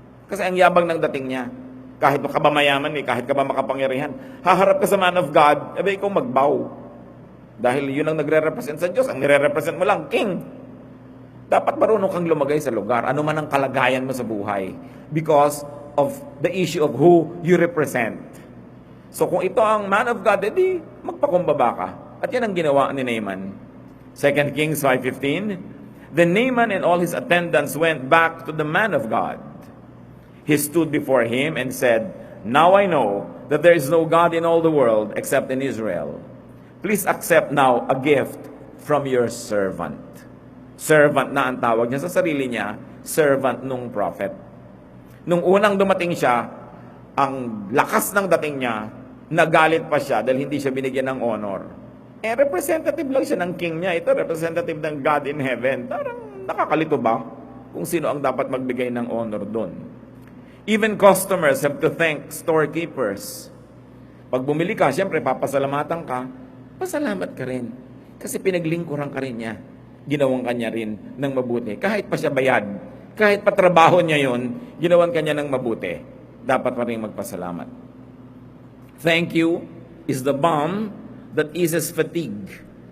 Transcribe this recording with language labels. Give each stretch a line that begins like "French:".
Filipino: Kasi ang yabang ng dating niya. Kahit ka ba mayaman, kahit ka ba makapangyarihan, haharap ka sa man of God, ikaw magbow. Dahil yun ang nagre-represent sa Diyos. Ang nire-represent mo lang, king. Dapat marunong kang lumagay sa lugar, ano man ang kalagayan mo sa buhay.
English: Because of the issue of who you represent.
Filipino: So kung ito ang man of God, edi magpakumbaba ka. At yan ang ginawa ni Naaman.
English: 2 Kings 5:15, Then Naaman and all his attendants went back to the man of God. He stood before him and said, Now I know that there is no God in all the world except in Israel. Please accept now a gift from your servant.
Filipino: Servant na ang tawag niya sa sarili niya, servant nung prophet. Nung unang dumating siya, ang lakas ng dating niya, nagalit pa siya dahil hindi siya binigyan ng honor. Representative lang siya ng king niya. Ito, representative ng God in heaven. Parang nakakalito ba kung sino ang dapat magbigay ng honor doon?
English: Even customers have to thank storekeepers.
Filipino: Pag bumili ka, siyempre papasalamatan ka, pasalamat ka rin. Kasi pinaglingkuran ka rin niya. Ginawang kanya rin ng mabuti. Kahit pa siya bayad, kahit pa trabaho niya yon, ginawan kanya ng mabuti. Dapat pa rin magpasalamat.
English: Thank you is the balm that eases fatigue.